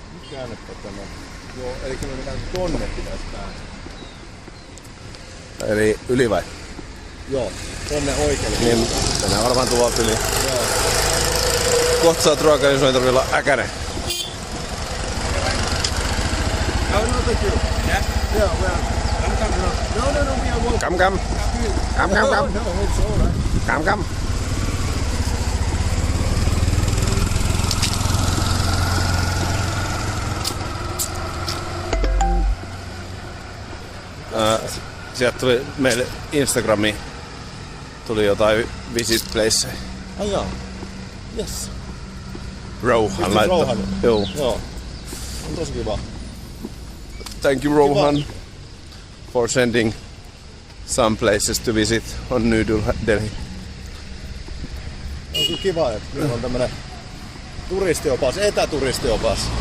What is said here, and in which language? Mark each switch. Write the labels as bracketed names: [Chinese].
[Finnish] Käännettä tämä. Joo, eli kyllä mitään tonne pitäisi päästä. Eli yli vai? Joo, tonne oikealle. Niin, mennään varmaan tuolta yli. Joo. Kohta saat ruokaa, jos ei tarvitse olla äkäinen. [English] No, thank you. Yeah? Yeah, well, no, we are walking. Come. No, it's all right. Come. [Finnish] Sieltä tuli meille Instagramiin tuli jotain [English] visit place. [Finnish] Ai jaa. [English] Yes. [Finnish] Rohan laittoi. Rohan? Joo. Joo. On tosi kiva. [English] Thank you Rohan for sending some places to visit on New Delhi. [Finnish] On kyllä kiva, että nyt on tämmönen turistiopas, etäturistiopas.